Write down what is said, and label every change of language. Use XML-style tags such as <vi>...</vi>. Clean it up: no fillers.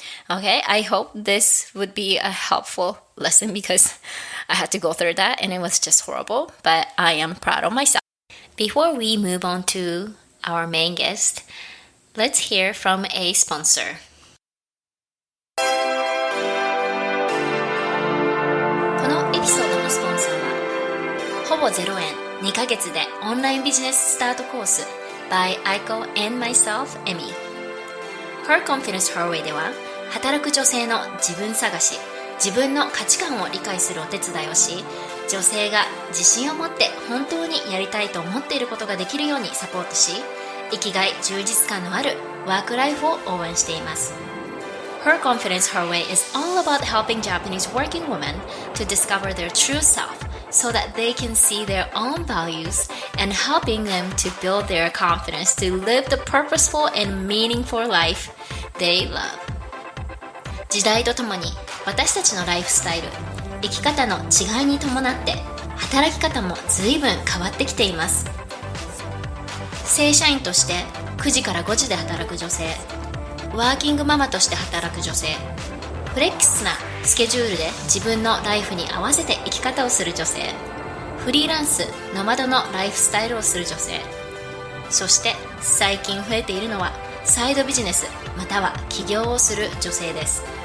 <en>Okay, I hope this would be a helpful lesson because I had to go through that and it was just horrible, but I am proud of myself. Before we move on to our main guest, let's hear from a sponsor.</en> <ja>このエピソードのスポンサーはほぼ0円2ヶ月でオンラインビジネススタートコース</ja> <en>by Aiko and myself, Emi.</en> <ja>Her Confidence Her Way では働く女性の自分探し、自分の価値観を理解するお手伝いをし、女性が自信を持って本当にやりたいと思っていることができるようにサポートし、生きがい充実感のあるワークライフを応援しています。</ja> <en>Her Confidence Her Way is all about helping Japanese working women to discover their true self so that they can see their own values and helping them to build their confidence to live the purposeful and meaningful life they love.</en> <ja>時代とともに私たちのライフスタイル、生き方の違いに伴って働き方も随分変わってきています。正社員として9時から5時で働く女性、ワーキングママとして働く女性、フレックスなスケジュールで自分のライフに合わせて生き方をする女性、フリーランス、ノマドのライフスタイルをする女性、そして最近増えているのはサイドビジネスまたは起業をする女性です。</ja>